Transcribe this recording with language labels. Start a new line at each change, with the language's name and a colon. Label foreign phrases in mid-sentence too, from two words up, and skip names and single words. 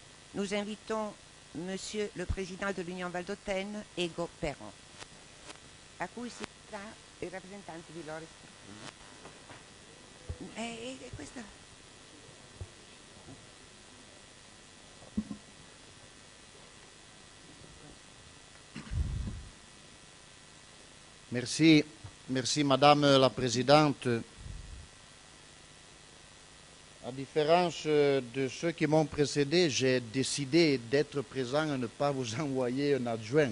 French: Nous invitons Monsieur le Président de l'Unione Valdôtaine, Ego Perron,
Italian: a cui si dà il rappresentante di
French: Loris Profumo. Questa... Merci, merci Madame la Présidente. À différence de ceux qui m'ont précédé, j'ai décidé d'être présent et ne pas vous envoyer un adjoint.